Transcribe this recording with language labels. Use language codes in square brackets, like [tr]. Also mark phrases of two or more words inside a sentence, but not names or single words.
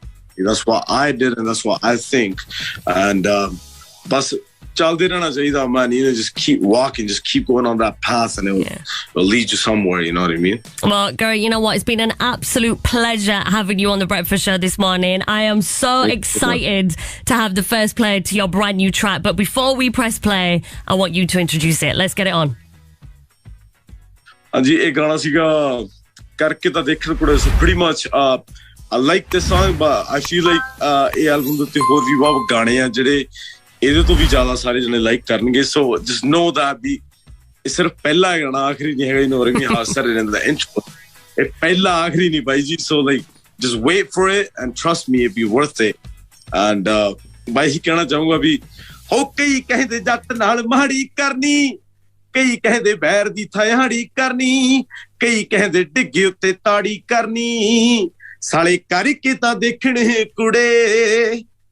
[en] That's what I did, and that's what I think. And but man, just keep walking, just keep going on that path, and it'll lead you somewhere, you know what I mean? Well, Gary, you know what? It's been an absolute pleasure having you on the Breakfast Show this morning. I am so excited to have the first play to your brand new track. But before we press play, I want you to introduce it. Let's get it on. [pa] ਹਾਂਜੀ, ਇਹ ਗਾਣਾ ਸੀਗਾ ਕਰਕੇ ਤਾਂ ਦੇਖਣ ਕੁੜੇ, [en] so pretty much I like this song, but I feel like [pa] ਇਹ ਐਲਬਮ ਦੇ ਉੱਤੇ ਹੋਰ ਵੀ ਬਹੁਤ ਗਾਣੇ ਆ ਜਿਹੜੇ ਇਹਦੇ ਤੋਂ ਵੀ ਜ਼ਿਆਦਾ ਸਾਰੇ ਜਣੇ ਲਾਈਕ ਕਰਨਗੇ, [en] so just know that [pa] ਵੀ ਇਹ ਸਿਰਫ ਪਹਿਲਾ ਗਾਣਾ, ਆਖਰੀ ਨਹੀਂ ਹੈਗਾ, ਹੋ ਰਿਹਾ ਹਾਂ ਸਰ [en] in the intro, [pa] ਇਹ ਪਹਿਲਾ ਆਖਰੀ ਨਹੀਂ ਬਾਈ ਜੀ, [en] so like just wait for it and trust me, it'll be worth it. [pa] And ਬਾਈ ਹੀ ਕਹਿਣਾ ਚਾਹੂੰਗਾ ਵੀ ਹੋ ਕਈ ਕਹਿੰਦੇ ਜੱਟ ਨਾਲ ਮਾੜੀ ਕਰਨੀ, ਕਈ ਕਹਿੰਦੇ ਬੈਰ ਦੀ ਥਾੜੀ ਕਰਨੀ, ਕਈ ਕਹਿੰਦੇ ਡਿੱਗੇ ਉੱਤੇ ਤਾੜੀ ਕਰਨੀ, ਸਾਲੇ ਕਰਕੇ ਤਾਂ ਦੇਖਣੇ ਕੁੜੇ